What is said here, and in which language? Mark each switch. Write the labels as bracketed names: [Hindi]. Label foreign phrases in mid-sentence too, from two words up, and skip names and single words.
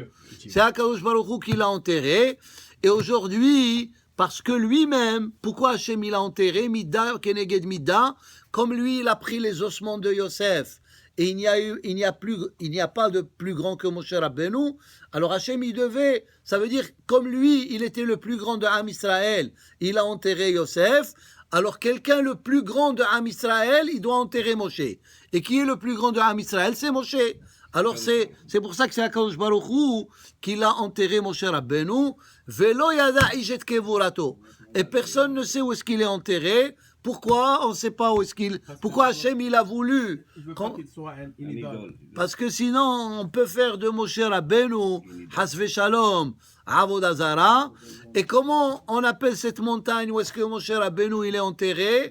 [French] C'est [Hebrew] הקדוש ברוך הוא [French] qui l'a enterré. Et aujourd'hui, parce que lui-même, pourquoi Hachem il l'a enterré, [Hebrew] מידה, כנגד מידה, [French] comme lui, il a pris les ossements de Yosef, et il n'y a pas de plus grand que Moshe Rabbeinu, alors Hachem il devait, ça veut dire, comme lui, il était le plus grand de [Hebrew] עם ישראל, [French] il a enterré Yosef, alors quelqu'un le plus grand de [Hebrew] עם ישראל, [French] il doit enterrer Moshe. Et qui est le plus grand de [Hebrew] עם ישראל? [French] C'est Moshe. Alors c'est pour ça que c'est [Hebrew] הקדוש ברוך הוא [French] qui l'a enterré Moshe Rabbeinu. [Hebrew] ולא ידע איש את קבורתו. [French] Et personne ne sait où est-ce qu'il est enterré. Pourquoi? On ne sait pas où est-ce qu'il... Pourquoi Hachem il a voulu? Qu'il soit une idole. Parce que sinon on peut faire de Moshe Rabbeinu [Hebrew] חס ושלום עבודה זרה. [French] Et comment on appelle cette montagne où est-ce que Moshe Rabbeinu il est enterré?